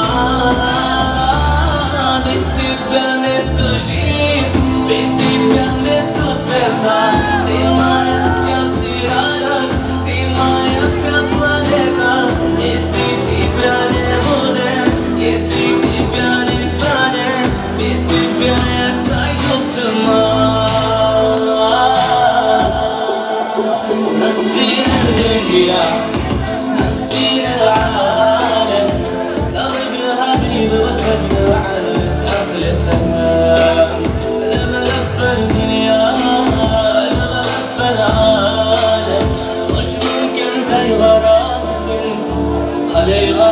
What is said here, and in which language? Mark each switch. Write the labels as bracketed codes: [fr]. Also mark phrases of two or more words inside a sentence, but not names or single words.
[ru] Без тебя нету жизни, без тебя нету света. Ты моя счастье и радость, ты моя вся планета. Если тебя не будет, если тебя не станет, без тебя я сойду с ума. [ar] نسينا الدنيا نسينا العالم قربنا حبيب وسبنا على آخر الأيام لما لف الدنيا لما لف العالم مش ممكن زي غرامك انت علي